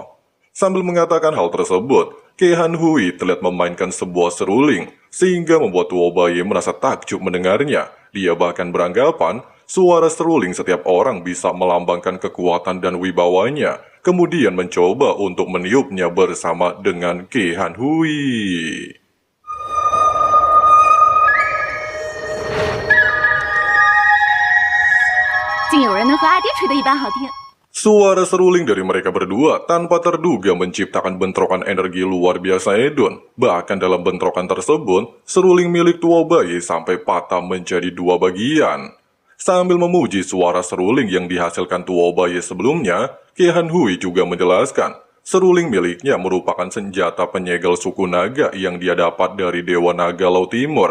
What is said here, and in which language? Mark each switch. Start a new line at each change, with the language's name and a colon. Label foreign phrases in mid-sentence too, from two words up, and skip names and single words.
Indonesian: Sambil mengatakan hal tersebut, Han Hui terlihat memainkan sebuah seruling, sehingga membuat Tuo Baye merasa takjub mendengarnya. Dia bahkan beranggapan, suara seruling setiap orang bisa melambangkan kekuatan dan wibawanya, kemudian mencoba untuk meniupnya bersama dengan Han Hui.
Chinese: 竟有人能和阿爹吹得一般好听。
Indonesian: Suara seruling dari mereka berdua tanpa terduga menciptakan bentrokan energi luar biasa Edon. Bahkan dalam bentrokan tersebut, seruling milik Tuo Baye sampai patah menjadi dua bagian. Sambil memuji suara seruling yang dihasilkan Tuo Baye sebelumnya, Han Hui juga menjelaskan, seruling miliknya merupakan senjata penyegel suku naga yang dia dapat dari Dewa Naga Laut Timur.